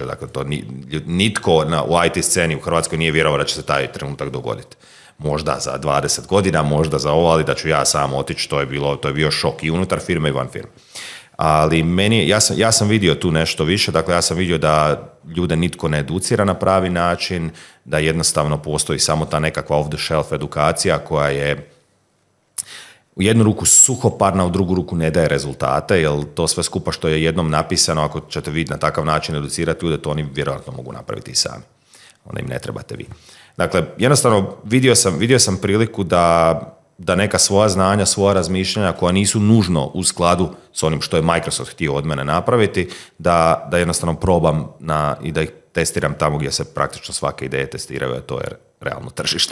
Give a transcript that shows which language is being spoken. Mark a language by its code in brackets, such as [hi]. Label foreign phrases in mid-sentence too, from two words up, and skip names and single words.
[hr] Dakle, to nitko u IT sceni u Hrvatskoj nije vjerovao da će se taj trenutak dogoditi. možda za 20 godina, možda za ovo, ali da ću ja sam otići, to je bio šok i unutar firme i van firme. Ali ja sam vidio tu nešto više, dakle ja sam vidio da ljude nitko ne educira na pravi način, da jednostavno postoji samo ta nekakva [en] off the shelf [hr] edukacija koja je u jednu ruku suhoparna, u drugu ruku ne daje rezultate, jer to sve skupa što je jednom napisano, ako ćete vi na takav način educirati ljude, to oni vjerojatno mogu napraviti i sami. Onda im ne trebate vi. Dakle, jednostavno vidio sam priliku da neka svoja znanja, svoja razmišljanja koja nisu nužno u skladu s onim što je Microsoft htio od mene napraviti, da jednostavno probam i da ih testiram tamo gdje se praktično svake ideje testiraju, a to je realno tržište.